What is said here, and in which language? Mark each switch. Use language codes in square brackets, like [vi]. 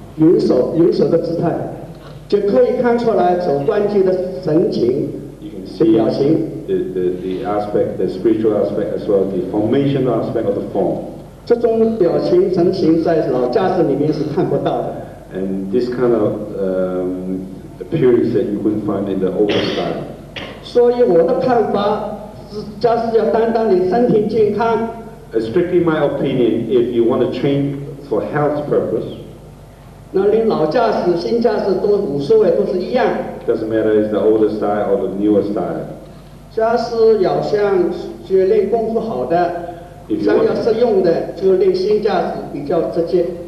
[zh] 元手的姿态，就可以看出来走关节的神情、的表情。 [en] The aspect, the spiritual aspect, as well as the formation aspect of the form. [zh] 这种表情神情在老架势里面是看不到的。 [en] And this kind of appearance that you couldn't find in the older style. [zh] 所以我的看法是，架势要单单你身体健康。 [en] Strictly my opinion, if you want to train for health purpose. [zh] 那你老架势、新架势都无所谓，都是一样。 [en] Doesn't matter is the older style or the newer style. [zh] 架势要想学练功夫好的，想要实用的，就练新架势比较直接。